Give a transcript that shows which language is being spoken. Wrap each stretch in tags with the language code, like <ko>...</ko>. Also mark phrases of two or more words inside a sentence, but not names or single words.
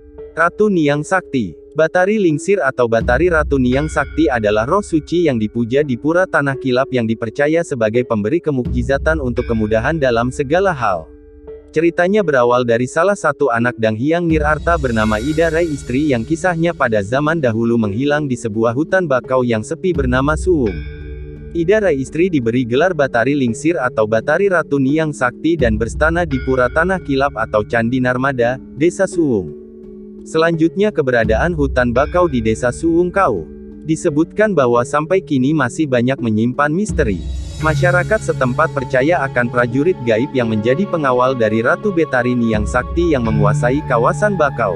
<id>Ratu Niang Sakti. Batari Lingsir atau Batari Ratu Niang Sakti adalah roh suci yang dipuja di Pura Tanah Kilap yang dipercaya sebagai pemberi kemukjizatan untuk kemudahan dalam segala hal. Ceritanya berawal dari salah satu anak Dang Hyang Nirarta bernama Ida Rai, istri yang kisahnya pada zaman dahulu menghilang di sebuah hutan bakau yang sepi bernama Suwung. Ida Rai istri diberi gelar Batari Lingsir atau Batari Ratu Niang Sakti dan berstana di Pura Tanah Kilap atau Candi Narmada, Desa Suwung. Selanjutnya keberadaan hutan bakau di Desa Suwung Kau. Disebutkan bahwa sampai kini masih banyak menyimpan misteri. Masyarakat setempat percaya akan prajurit gaib yang menjadi pengawal dari Ratu Betari Niang Sakti yang menguasai kawasan bakau.</id>